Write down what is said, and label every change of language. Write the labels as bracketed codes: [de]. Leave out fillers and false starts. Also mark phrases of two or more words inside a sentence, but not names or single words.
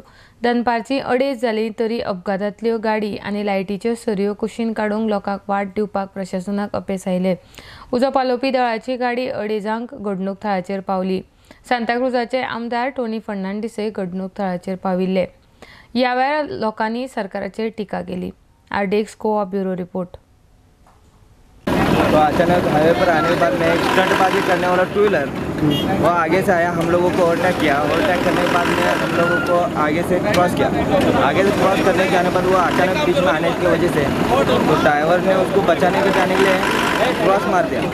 [kok] दनपारची 2:30 जाली तरी अपघातांतल्यो गाडी आनी लायटीच्यो सरयो कुशीन काडूंक लोकांक वाट दिवपाक प्रशासनाक अपेस आयले। उजो पालोवपी दळाची गाडी 2:30 घडणूक थळाचेर पावली। सांताक्रुजाचे आमदार टोनी फर्नांडीसय घडणूक थळाचेर पाविल्ले। ह्या वेळार लोकांनी सरकाराचेर टिका केली। [en] RDX Goa bureau report. [hi] तो अचानक हाईवे पर आने के बाद में एक स्टंटबाजी करने वाला [en] two wheeler [hi] वो आगे से आया, हम लोगों को ओवरटेक किया। ओवरटेक करने के बाद में हम लोगों को आगे से क्रॉस किया। आगे से क्रॉस करने के आने पर वो अचानक बीच में आने की वजह से तो ड्राइवर ने उसको बचाने के जाने के लिए क्रॉस मार दिया।